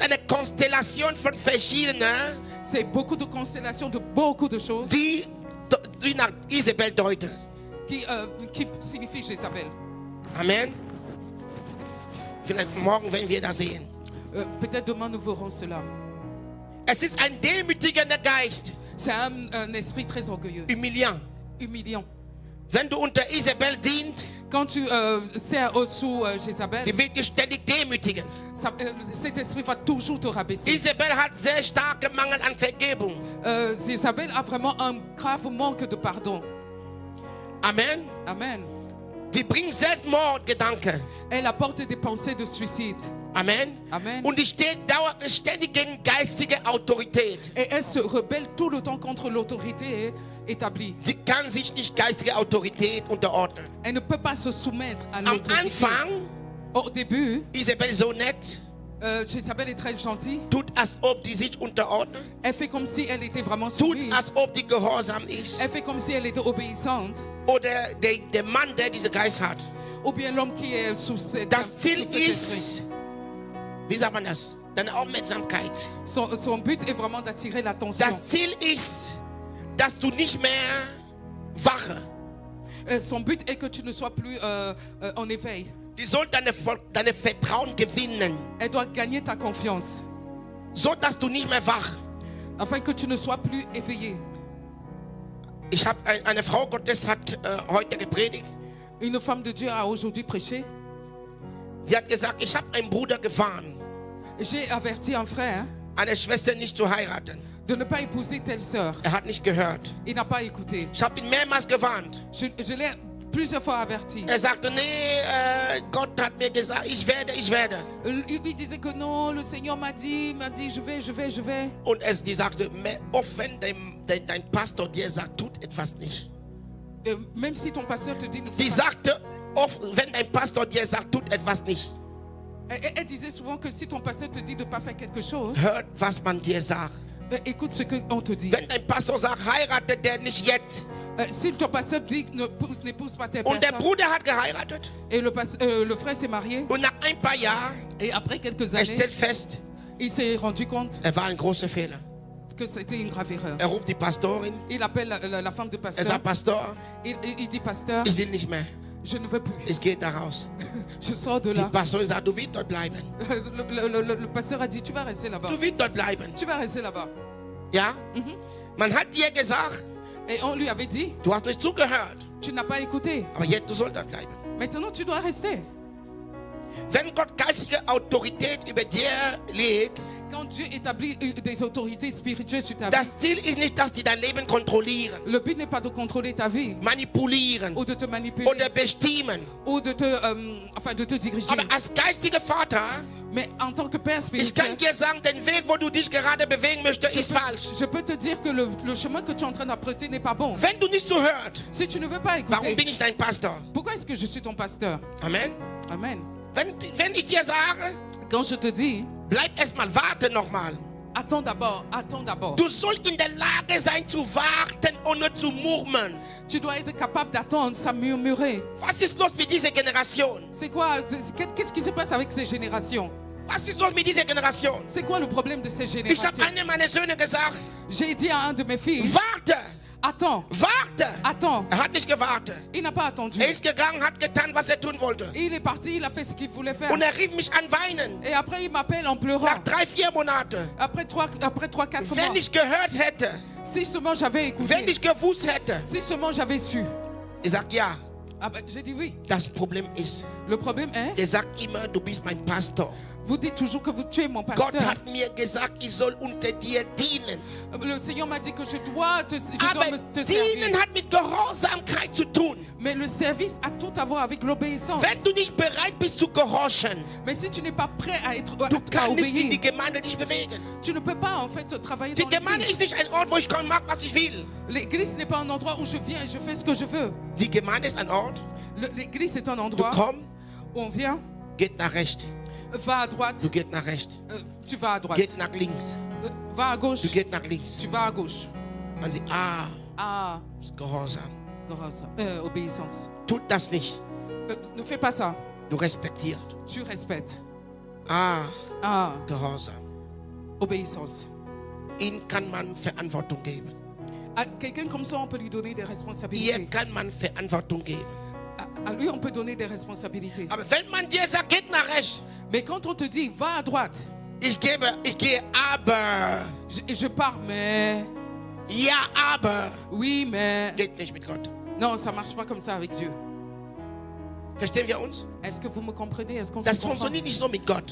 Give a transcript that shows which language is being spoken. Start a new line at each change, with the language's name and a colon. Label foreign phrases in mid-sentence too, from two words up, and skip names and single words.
German: eine Konstellation von verschiedenen,
French: C'est beaucoup de constellations de beaucoup de choses
German: die nach Isabel deuten.
French: qui signifient Jézabel.
German: Amen. Vielleicht morgen, wenn wir das sehen.
French: Peut-être demain nous verrons cela.
German: Es ist ein demütigender Geist,
French: C'est un esprit très orgueilleux,
German: humiliant.
French: humiliant.
German: Wenn du unter Isabel dient,
French: Quand tu sers sous Jézabel,
German: die wird dich ständig demütigen.
French: cet esprit va toujours te rabaisser.
German: Isabel hat sehr starken Mangel an Vergebung.
French: Jézabel a vraiment un grave manque de pardon.
German: Amen.
French: Amen.
German: Die bringt Selbstmordgedanken.
French: Elle apporte des pensées de suicide.
German: Amen.
French: Amen.
German: Und die steht ständig gegen geistige Autorität.
French: Et elle se rebelle tout le temps contre l'autorité établie.
German: Die kann sich nicht geistige Autorität unterordnen.
French: Elle ne peut pas se soumettre à
German: Am
French: l'autorité.
German: Anfang,
French: Au début,
German: Isabel so nett,
French: Jézabel est très gentille.
German: tut, als ob die sich unterordnet.
French: Elle fait comme si elle était vraiment
German: Tut,
French: soumise.
German: als ob die gehorsam ist.
French: Elle fait comme si elle était obéissante.
German: Oder der Mann, der diesen Geist hat.
French: Ou bien l'homme qui est sous cet
German: Das Ziel
French: sous cet esprit.
German: ist, wie sagt man das? Deine Aufmerksamkeit.
French: Son but est vraiment d'attirer l'attention.
German: Das Ziel ist, dass du nicht mehr wache.
French: Son but est que tu ne sois plus en éveil.
German: Die soll deine Vertrauen gewinnen,
French: Elle doit gagner ta confiance.
German: so dass du nicht mehr wach.
French: Afin que tu ne sois plus éveillé.
German: Ich habe eine Frau Gottes hat heute gepredigt.
French: Une femme de Dieu a aujourd'hui prêché.
German: Sie hat gesagt, ich habe einen Bruder gewarnt,
French: J'ai averti un frère
German: eine Schwester nicht zu heiraten.
French: de ne pas épouser telle sœur.
German: Er hat nicht gehört.
French: Il n'a pas écouté.
German: Ich habe ihn mehrmals gewarnt.
French: Je l'ai plusieurs fois averti.
German: Er sagte, nee, Gott hat mir gesagt, ich werde.
French: Il disait que non, le Seigneur m'a dit, je vais.
German: Und die sagte, oft wenn dein Pastor dir sagt, tut etwas nicht.
French: Même si ton pasteur te dit, ne
German: Die
French: fais pas.
German: sagte, oft wenn dein Pastor dir sagt, tut etwas nicht.
French: Elle disait souvent que si ton pasteur te dit de ne pas faire quelque chose,
German: Hört, was man dir sagt.
French: écoute ce qu'on te dit.
German: Wenn dein Pastor sagt, heirate der nicht jetzt.
French: Si ton pasteur dit n'épouse pas telle
German: Und der
French: personne,
German: Bruder hat geheiratet.
French: et le frère s'est marié,
German: Und nach ein paar Jahren,
French: et après quelques
German: er
French: années,
German: stellt fest,
French: il s'est rendu compte
German: er war ein großer Fehler.
French: que c'était une grave erreur.
German: Er ruft die Pastorin.
French: Il appelle la femme de
German: Er
French: pasteur.
German: sagt, Pastor,
French: Il dit, pasteur,
German: ich will nicht mehr.
French: je ne veux plus.
German: Ich gehe da raus.
French: Je sors de
German: Die
French: là.
German: Pastorin sagt, du willst dort bleiben.
French: Le pasteur a dit, tu vas rester là-bas.
German: Du willst dort bleiben.
French: Tu vas rester là-bas.
German: Ja? Man hat dir gesagt,
French: Et on lui avait dit,
German: du hast nicht zugehört.
French: tu n'as pas écouté.
German: Aber jetzt, du sollst dort bleiben.
French: Maintenant, tu dois rester.
German: Wenn Gott geistige Autorität über dir legt,
French: Quand Dieu établit des autorités spirituelles sur ta vie,
German: das Ziel ist nicht, dass die dein Leben kontrollieren,
French: le but n'est pas de contrôler ta vie
German: manipulieren
French: ou de te manipuler
German: oder bestimmen.
French: ou de te diriger.
German: Aber als geistiger Vater,
French: Mais en tant que père
German: ich kann
French: spirituel,
German: dir sagen, den Weg, wo du dich gerade bewegen möchtest, ist falsch.
French: je peux te dire que le chemin que tu es en train d'apprêter n'est pas bon.
German: Wenn du nicht zuhörst,
French: Si tu ne veux pas
German: warum
French: écouter,
German: bin ich dein Pastor?
French: pourquoi est-ce que je suis ton pasteur?
German: Amen.
French: Amen.
German: Wenn ich dir sage,
French: Quand je te dis,
German: bleib erstmal, warte nochmal.
French: attends d'abord, attends d'abord.
German: Du sollst in der Lage sein zu warten, ohne zu murmeln.
French: Tu dois être capable d'attendre sans murmurer.
German: Was ist los mit dieser Generation?
French: C'est quoi? Qu'est-ce qui se passe avec ces générations?
German: Was ist los mit dieser Generation?
French: C'est quoi le problème de ces
German: Ich habe
French: générations?
German: einem meiner Söhne gesagt,
French: J'ai dit à un de mes fils,
German: warte,
French: attends,
German: warte.
French: attends.
German: Er hat nicht gewartet.
French: Il n'a pas attendu.
German: Er ist gegangen, hat getan, was er tun wollte.
French: Il est parti, il a fait ce qu'il voulait faire.
German: Und er rief mich an weinen.
French: Et après, il m'appelle en pleurant.
German: Nach 3-4 Monaten.
French: Après 3-4
German: Wenn
French: mois.
German: ich gehört hätte,
French: Si seulement j'avais
German: wenn
French: écouté,
German: ich gewusst hätte.
French: si seulement j'avais su.
German: Ich sag ja,
French: Ah ben, j'ai dit oui.
German: das Problem ist,
French: Le problème est,
German: der sagt immer, du bist mein Pastor.
French: vous dites toujours que vous tuez mon
German: Gott
French: pasteur.
German: hat mir gesagt, ich soll unter dir dienen.
French: Le Seigneur m'a dit que je dois te
German: Aber
French: te
German: dienen
French: servir.
German: hat mit Gehorsamkeit zu tun.
French: Mais le service a tout à voir avec l'obéissance.
German: Wenn du nicht bereit bist zu gehorchen,
French: Mais si tu n'es pas prêt à être
German: du
French: à
German: kannst nicht in die
French: obéir,
German: Gemeinde dich bewegen.
French: tu ne peux pas en fait travailler
German: Die
French: dans
German: Gemeinde
French: l'église.
German: ist nicht ein Ort, wo ich komme und mache, was ich will.
French: L'église n'est pas un endroit où je viens et je fais ce que je veux.
German: Die Gemeinde ist ein Ort,
French: L'église est un
German: du
French: endroit
German: kommst,
French: où on vient,
German: geht nach rechts,
French: va à droite,
German: du gehst nach rechts,
French: tu vas à droite.
German: geht nach links,
French: Va à gauche,
German: du gehst nach links.
French: tu vas à gauche.
German: Man sieht,
French: Ah,
German: ist Gehorsam.
French: obéissance.
German: Tut das nicht,
French: Ne fais pas ça.
German: du respektiert.
French: Tu respectes.
German: Ah,
French: Ah,
German: Gehorsam.
French: obéissance.
German: Ihnen kann man Verantwortung geben.
French: À quelqu'un comme ça, on peut lui donner des
German: Ihr
French: responsabilités.
German: kann man Verantwortung geben.
French: À lui, on peut donner des responsabilités.
German: Aber wenn man dir sagt, geht nach rechts,
French: Mais quand on te dit, va à droite,
German: ich gehe aber,
French: je pars, mais...
German: ja, aber,
French: Oui, mais...
German: geht nicht mit Gott.
French: Non, ça ne marche pas comme ça avec Dieu.
German: Verstehen wir uns?
French: Est-ce que vous me comprenez? Est-ce qu'on se
German: Das
French: comprend?
German: funktioniert nicht so mit Gott.